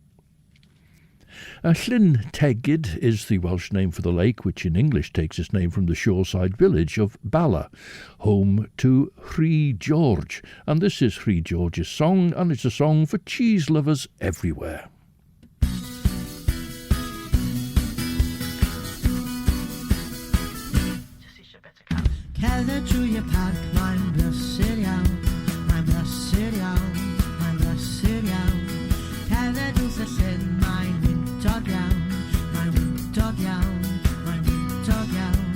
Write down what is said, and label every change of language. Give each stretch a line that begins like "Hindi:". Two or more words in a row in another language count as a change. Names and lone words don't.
English: Llyn Tegid is the Welsh name for the lake, which in English takes its name from the shoreside village of Bala, home to Rhy George. And this is Rhy George's song, and it's a song for cheese lovers everywhere.
Welsh: Cerdded trwy y parc, mae'n brysur iawn, mae'n brysur iawn, mae'n brysur iawn. Cerdded wrth y llyn, mae'n wyntog iawn, mae'n wyntog iawn, mae'n wyntog iawn.